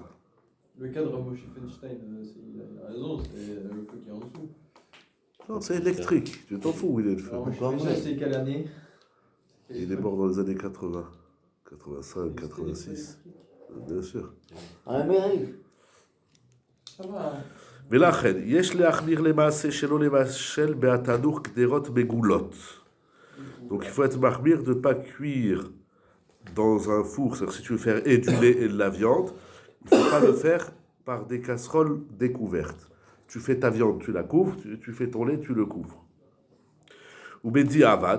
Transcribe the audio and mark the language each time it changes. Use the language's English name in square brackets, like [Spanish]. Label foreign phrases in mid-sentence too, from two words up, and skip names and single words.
[French] le cadre Moshe Feinstein, il a raison, c'est le feu qui est en dessous. Non, c'est électrique. Tu t'en fous où il est le feu. Alors, Moshe Encore Feinstein, moins. c'est quelle année? Il est mort dans les années 80. 85, 86. Bien sûr. En Amérique. Ça va. Hein. [Hebrew] ולכן, יש להחמיר למעשה שלא לבשל בהתנור קדרות מגולות. [French] Donc il faut être mahmir de ne pas cuire dans un four. C'est-à-dire si tu veux faire et du lait et de la viande, il ne faut pas le faire par des casseroles découvertes. Tu fais ta viande, tu la couvres, tu fais ton lait, tu le couvres. Ou Bedi Avad.